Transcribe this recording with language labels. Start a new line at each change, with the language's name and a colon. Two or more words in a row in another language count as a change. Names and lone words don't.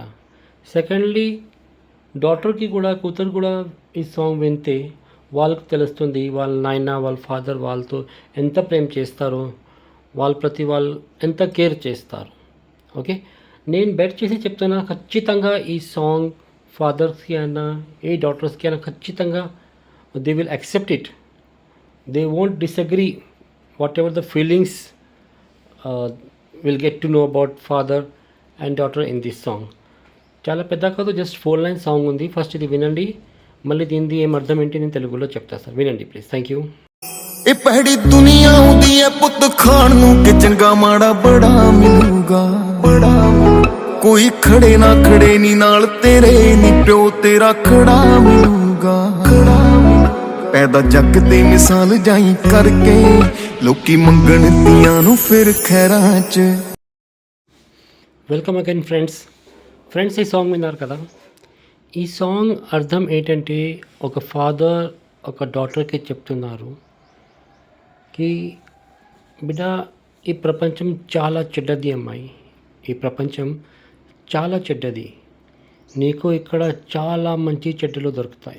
Telugu: సెకండ్లీ డాటర్కి కూడా కూతురు కూడా ఈ సాంగ్ వింటే వాళ్ళకి తెలుస్తుంది వాళ్ళ నాయన వాళ్ళ ఫాదర్ వాళ్ళతో ఎంత ప్రేమ చేస్తారో, వాళ్ళు ఎంత కేర్ చేస్తారు. ఓకే, నేను బెట్ చేసి చెప్తున్నా, ఖచ్చితంగా ఈ సాంగ్ ఫాదర్స్కి అయినా ఏ డాటర్స్కి అయినా ఖచ్చితంగా
English: they will accept it. They won't disagree what ever the feelings will get to know about father and daughter in this song.
Telugu: చాలా పెద్ద కాదు,
English: just 4 line song
Telugu: ఉంది. ఫస్ట్ ఇది వినండి, మళ్ళీ దీనిది ఏం అర్థం ఏంటి నేను తెలుగులో చెప్తా సార్. వినండి ప్లీజ్.
English: thank you.
Punjabi: ਇਹ ਪਹਿੜੀ ਦੁਨੀਆ ਹੁੰਦੀ ਐ ਪੁੱਤ ਖਾਣ ਨੂੰ ਕਿ ਚੰਗਾ ਮਾੜਾ ਬੜਾ ਮਿਲੂਗਾ, ਬੜਾ ਕੋਈ ਖੜੇ ਨਾ ਖੜੇ ਨੀ ਨਾਲ ਤੇਰੇ ਨੀ ਪਿਓ ਤੇਰਾ ਖੜਾ ਮਿਲੂਗਾ, ਖੜਾ ਪੈਦਾ ਜੱਗ ਤੇ ਮਿਸਾਲ ਜਾਈ ਕਰਕੇ ਲੋਕੀ ਮੰਗਣ ਦੀਆਂ ਨੂੰ ਫਿਰ ਖੈਰਾਂ 'ਚ.
English: welcome again friends
Telugu: ఈ సాంగ్ విన్నారు కదా. ఈ సాంగ్ అర్థం ఏంటంటే ఒక ఫాదర్ ఒక డాటర్కి చెప్తున్నారు కి బిడ్డ, ఈ ప్రపంచం చాలా చెడ్డది అమ్మాయి, ఈ ప్రపంచం చాలా చెడ్డది, నీకు ఇక్కడ చాలా మంచి చెడ్డలు దొరుకుతాయి.